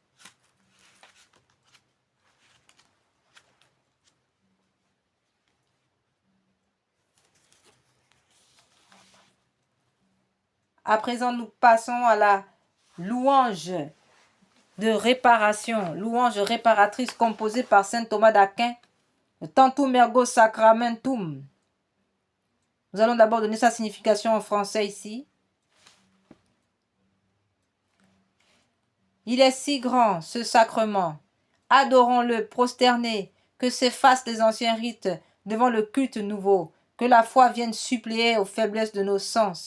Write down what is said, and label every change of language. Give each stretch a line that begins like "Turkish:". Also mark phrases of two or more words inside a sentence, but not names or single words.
French: À présent, nous passons à la louange de réparation, louange réparatrice composée par saint Thomas d'Aquin, le Tantum ergo sacramentum. Nous allons d'abord donner sa signification en français ici. Il est si grand, ce sacrement. Adorons-le, prosternés, que s'effacent les anciens rites devant le culte nouveau, que la foi vienne suppléer aux faiblesses de nos sens.